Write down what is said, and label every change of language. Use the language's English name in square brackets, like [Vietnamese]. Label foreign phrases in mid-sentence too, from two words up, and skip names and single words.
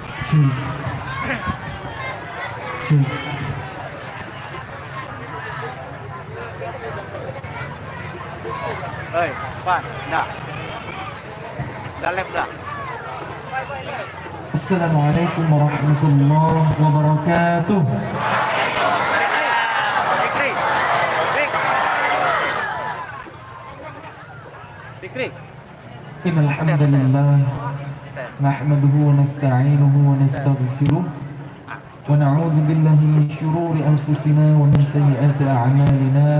[Malay] Cek, cek. Ơi, Pak, dah. Dah lep dah. [Arabic] السلام عليكم ورحمة الله وبركاته. [Malay] Fikri. Fik. Fikri. [Arabic] إن الحمد لله نحمده ونستعينه ونستغفره ونعوذ بالله من شرور أنفسنا ومن سيئات أعمالنا.